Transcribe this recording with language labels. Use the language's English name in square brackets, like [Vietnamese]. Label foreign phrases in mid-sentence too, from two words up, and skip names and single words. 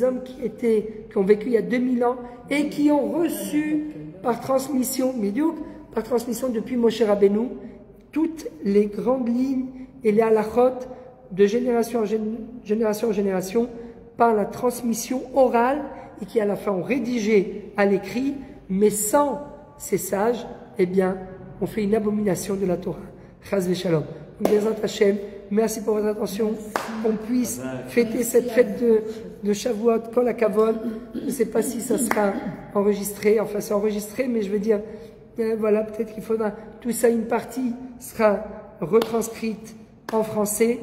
[French] hommes qui ont vécu il y a 2000 ans et qui ont reçu par transmission, par transmission depuis Moshe Rabbeinu, toutes les grandes lignes et les halachot de génération en génération par la transmission orale et qui à la fin ont rédigé à l'écrit, mais sans ces sages, eh bien, on fait une abomination de la Torah. [Hebrew] חס ושלום. בעזרת השם, [French] merci pour votre attention. Qu'on puisse fêter cette fête de Shavuot, [Hebrew] כל הכבוד. [French] Je ne sais pas si ça sera enregistré, enfin c'est enregistré, mais je veux dire, voilà, peut-être qu'il faudra, tout ça, une partie sera retranscrite en français.